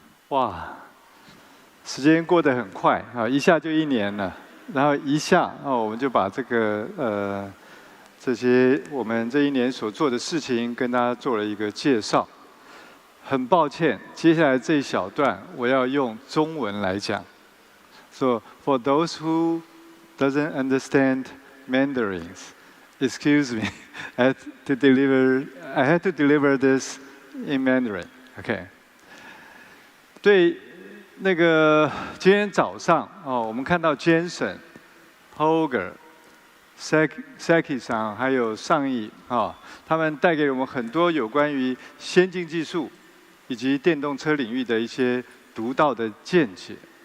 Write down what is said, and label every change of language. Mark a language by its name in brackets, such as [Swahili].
[Chinese] Wow. 时间过得很快啊，一下就1年了。然后一下我们就把这个这些我们这一年所做的事情跟大家做了一个介绍。很抱歉，接下来这一小段我要用中文来讲。 [English] So for those who doesn't understand Mandarins, excuse me, I had to deliver this in Mandarin. OK. [Chinese] 对，那个今天早上我们看到 Jensen、Holger、Seki 桑还有上义他们带给我们很多有关于先进技术以及电动车领域的一些独到的见解。